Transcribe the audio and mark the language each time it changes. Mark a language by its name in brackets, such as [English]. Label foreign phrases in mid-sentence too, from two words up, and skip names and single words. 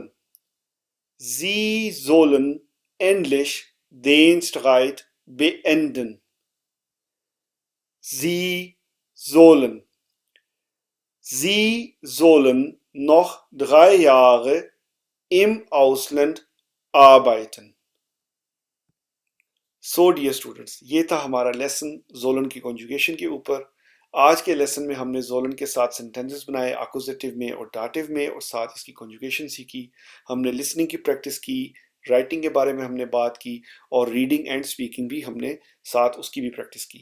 [German] Sie sollen endlich den Streit beenden. Sie sollen. Sie sollen noch 3 Jahre im Ausland arbeiten. [English] So dear students, [Urdu] یہ تھا ہمارا لیسن زولن کی کنجوگیشن کے اوپر۔ آج کے لیسن میں ہم نے زولن کے ساتھ سینٹینسز بنائے اکوزیٹیو میں اور ڈاٹیو میں، اور ساتھ اس کی کنجوگیشن سیکھی۔ ہم نے لسننگ کی پریکٹس کی، رائٹنگ کے بارے میں ہم نے بات کی، اور ریڈنگ اینڈ اسپیکنگ بھی ہم نے ساتھ اس کی بھی پریکٹس کی۔